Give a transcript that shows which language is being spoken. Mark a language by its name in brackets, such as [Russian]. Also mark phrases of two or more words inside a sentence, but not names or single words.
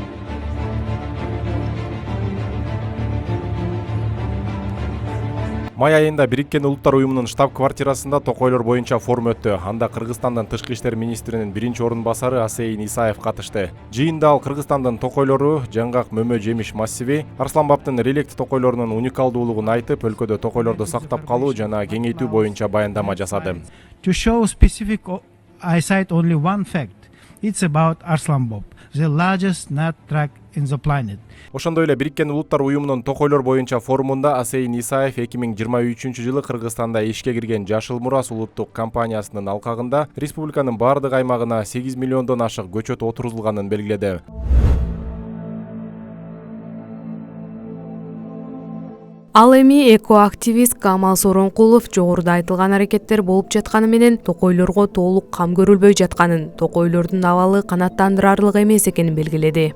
[Kyrgyz] Май айында Бириккен Улуттар Уюмунун штаб-квартирасында токойлор боюнча форум өттү. Анда Кыргызстандын тышкы иштер министринин биринчи орун басары Асейин Исаев катышты. Жыйында ал Кыргызстандын токойлору, жаңгак мөмө жемиш массиви, Арсланбаптын реликт токойлорунун уникалдуулугун айтып, өлкөдө токойлорду сактап калуу жана кеңейтүү боюнча баяндама жасады. [English] To show specific, I cite only one fact. It's about Arslanbop, the largest nut track in the planet. [Kyrgyz] Ошондой эле Бириккен Улуттар Уюмунун токойлор боюнча форумунда Асейин Исаев 2023-жылы Кыргызстанда ишке кирген Жашыл Мурас улуттук компаниясынын алкагында республиканын бардык аймагына 8 миллиондон ашык көчөт отурузулганын белгиледи. Ал эми экоактивист Камал Соронкулов жогоруда айтылган аракеттер болуп жатканы менен токойлорго толук кам көрүлбөй жатканын, токойлордун абалы канааттандырарлык эмес экенин белгиледи.